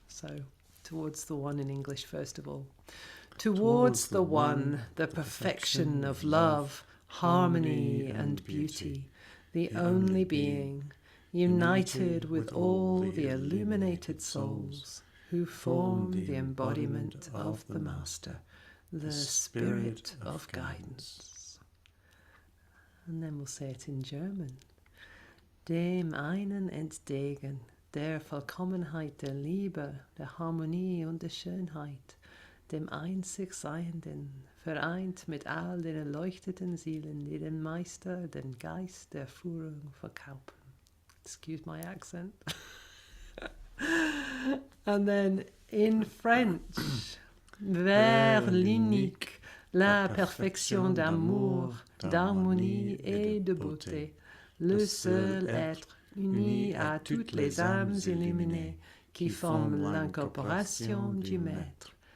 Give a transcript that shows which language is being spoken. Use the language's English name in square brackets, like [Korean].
[English] So towards the one in English first of all. Towards the one, the perfection of love, harmony and beauty, the only being, united with all the illuminated souls who form the embodiment of the Master, the Spirit of guidance. And then we'll say it in German. [German] Dem einen entgegen, der Vollkommenheit der Liebe, der Harmonie und der Schönheit, dem einzig Seienden, vereint mit all den erleuchteten Seelen, die den Meister, den Geist der Führung verkaufen. [English] Excuse my accent. And then in French, [French] vers l'unique, la perfection d'amour, d'harmonie et de beauté, le seul être uni à toutes les âmes illuminées qui forment l'incorporation du Maître.